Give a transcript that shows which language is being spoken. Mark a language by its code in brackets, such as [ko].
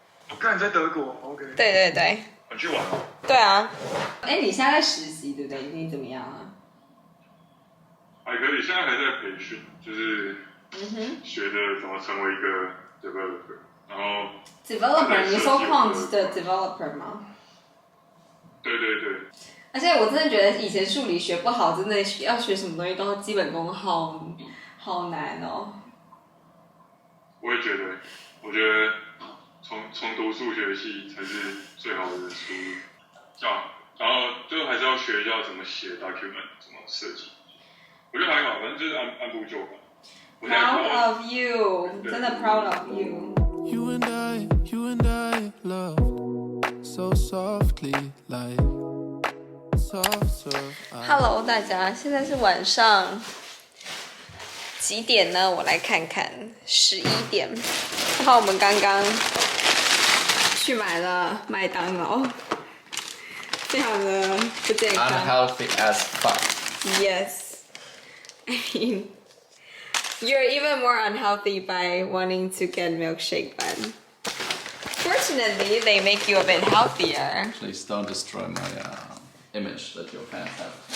[zh] 我看你在德国 ，OK。对。你去玩了？对啊。哎，你现在在实习对不对？你怎么样啊？还可以，现在还在培训，就是学的怎么成为一个 developer， 然后 developer， 你说 quant 的 developer 吗？对。而且我真的觉得以前数理学不好，真的要学什么东西都基本功好难哦。我也觉得，我觉得从读数学系才是最好的出路。然后就还是要学一下怎么写 document， 怎么设计。我觉得还好，反正就是按部就班。 [en] Proud of you， [zh] 真的 [en] proud of you。 You and I loved so softly like soft. [zh] Hello， 大家，现在是晚上几点呢？我来看看，11点。然后我们刚刚去买了麦当劳，非常的不健康。 [en] Unhealthy as fuck. Yes. I mean, you're even more unhealthy by wanting to get milkshake bun. Fortunately, they make you a bit healthier. Please don't destroy my image that your fans have.